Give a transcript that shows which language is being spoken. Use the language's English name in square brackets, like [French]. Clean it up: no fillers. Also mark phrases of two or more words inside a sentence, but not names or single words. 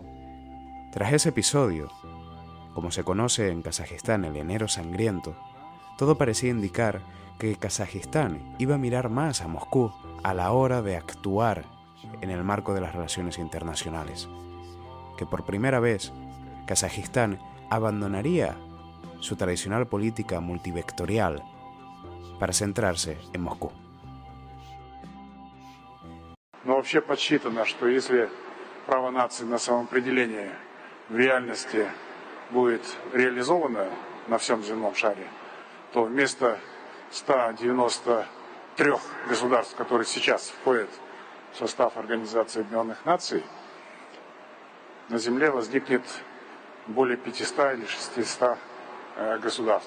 [Spanish] Tras ese episodio, como se conoce en Kazajistán el enero sangriento, todo parecía indicar que Kazajistán iba a mirar más a Moscú a la hora de actuar en el marco de las relaciones internacionales, que por primera vez Kazajistán abandonaría su tradicional política multivectorial para centrarse en Moscú. [Russian] Но вообще подсчитано, что если право нации на самоопределение в реальности будет реализовано на всем земном шаре, то вместо 193 государств, которые сейчас входят в состав Организации Объединенных Наций, на Земле возникнет более 500 или 600 государств.